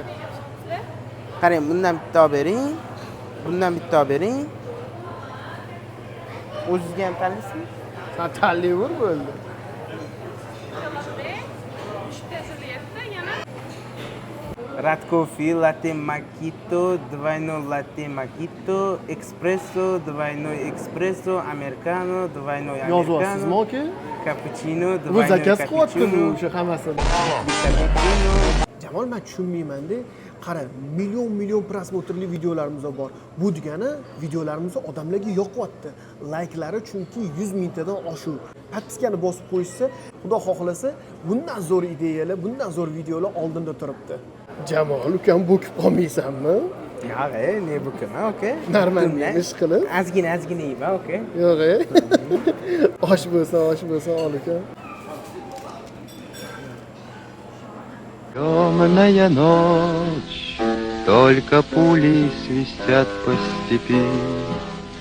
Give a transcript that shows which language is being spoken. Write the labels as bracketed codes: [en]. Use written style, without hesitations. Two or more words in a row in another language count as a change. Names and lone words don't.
[uz] Qarang, bundan bitta olib bering. Bundan bitta olib bering. O'zingizga ham tanlaysizmi? Sen tanlayver bo'ldi. [ru] Rad кофе, латте макито, двойной латте макито, экспрессо, двойной экспрессо, американо, двойной американо. [uz] Yozyapsizmi aka? Cappuccino, Bu двойной zakaz qilyapti cappuccino. bu o'sha hammasini. Cappuccino. Jamol, men tushunmayman-da. Qara, million prosmotrli videolarimiz bor. Bu degani videolarimiz odamlarga yoqyapti. Layklari chunki 100 mingtadan oshuv. Podpiskani bosib qo'yishsa, Xudo xohlasa, bundan zo'r ideyalar, bundan zo'r videolar oldinda turibdi. Jamol, ukam bo'kib qolmaysanmi? Yo'q, ne bukaman, aka? Normal ish qilib. Azgina yeyman, aka. Yo'q, osh bo'lsa, ol ukam. [ru] Темная ночь, только пули свистят по степи.